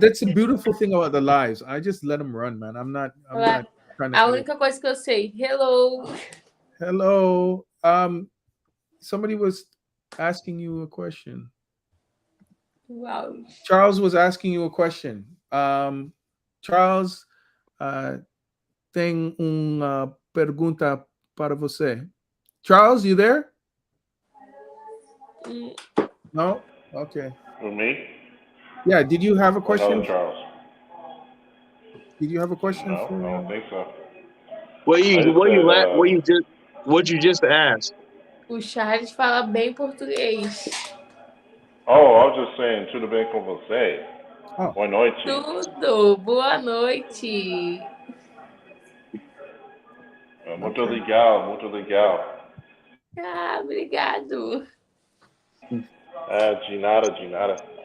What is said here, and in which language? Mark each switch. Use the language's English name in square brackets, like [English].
[English] That's the beautiful thing about the lives. I just let them run, man. I'm not trying to. [Portuguese] A única coisa que eu sei. [English] Hello. Somebody was asking you a question. Wow. Charles was asking you a question. [Portuguese] Charles, tem uma pergunta para você. [English] Charles, you there? No? Okay. For me? Yeah, did you have a question? No, Charles. Did you have a question? No, I don't think so. What you just asked? [Portuguese] O Charles fala bem português. [English] Oh, I was just saying, [Portuguese] tudo bem com você? Oh, Boa noite. Tudo. Boa noite. Muito okay. legal, muito legal. Ah, obrigado. De nada, de nada.